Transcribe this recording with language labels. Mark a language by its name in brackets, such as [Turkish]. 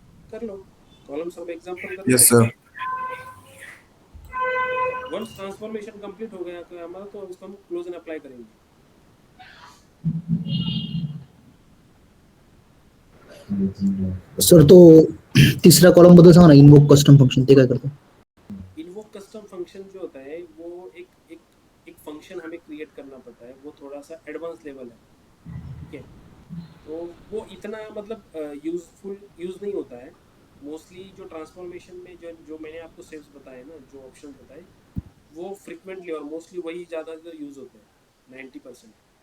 [Hindi] कर लो columns of example कर लो। [English] Yes sir. [Hindi] Once transformation complete हो गया तो हमारा तो इसको हम क्लोज एंड अप्लाई करेंगे। [Marathi] सर तो तिसऱ्या कॉलम बद्दल सांगा ना, इन्वोक कस्टम फंक्शन ते काय करतं? [Hindi] इन्वोक कस्टम फंक्शन जो होता है वो एक फंक्शन हमें क्रिएट करना पड़ता है, वो थोड़ा सा एडवांस लेवल है, ठीक है। तो वो इतना मतलब यूज नहीं होता है मोस्टली। जो ट्रांसफॉर्मेशन में जो मैंने आपको स्टेप्स बताए ना, जो ऑप्शन बताए, वो फ्रिक्वेंटली और मोस्टली वही ज़्यादातर यूज होते हैं 90%।